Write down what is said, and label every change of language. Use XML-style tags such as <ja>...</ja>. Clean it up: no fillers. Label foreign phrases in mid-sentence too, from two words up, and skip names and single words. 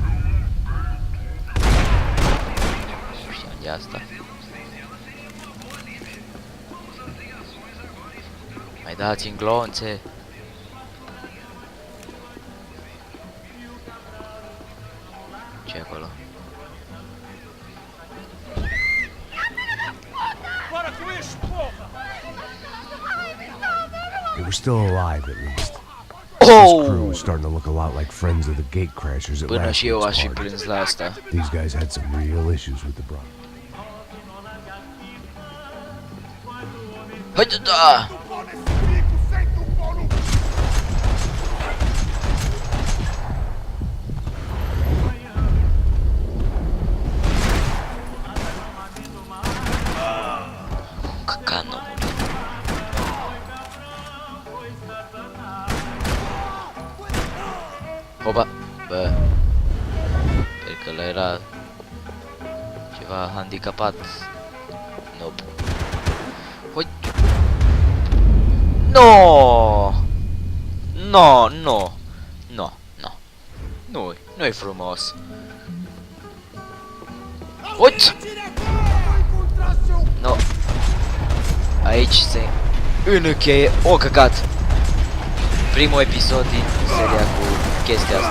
<ro>Nu știam de asta. Mai dați-mi glonțe. Ce acolo?</ro> <en>They were still alive, at least. This crew Oh! was starting to look a lot like friends of the gatecrashers at</en> <ro>Până</ro> <en>last</en> <ro>și eu aș</ro> <en>week's</en> <ro>fi</ro> <en>party.</en> <ro>plâns la asta.</ro> <en>These guys had some real issues with the bro.</en> <ro>Haide, da! Căcat, nu. Opa! Bă! Cred că ăla era ceva handicapat.</ro> <en>Nope. Hoi! No! No, no! No, no.</en> <ro>Nu-i frumos. Uite! No. Aici se încheie. O, căcat! Primul episod din seria cu chestia asta.</ro>